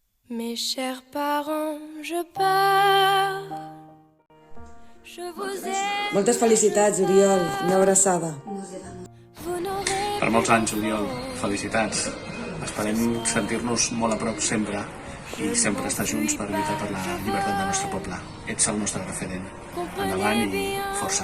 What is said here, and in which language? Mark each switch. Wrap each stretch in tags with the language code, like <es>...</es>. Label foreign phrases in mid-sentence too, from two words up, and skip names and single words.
<fr>Mes chers parents, je pars. Je vous aime.</fr> <ca>Moltes felicitats, Oriol. Una abraçada. Per molts anys, Oriol. Felicitats. Esperem sentir-nos molt a prop sempre i sempre estar junts per lluitar per la llibertat del nostre poble. Ets el nostre referent. Endavant i força.</ca>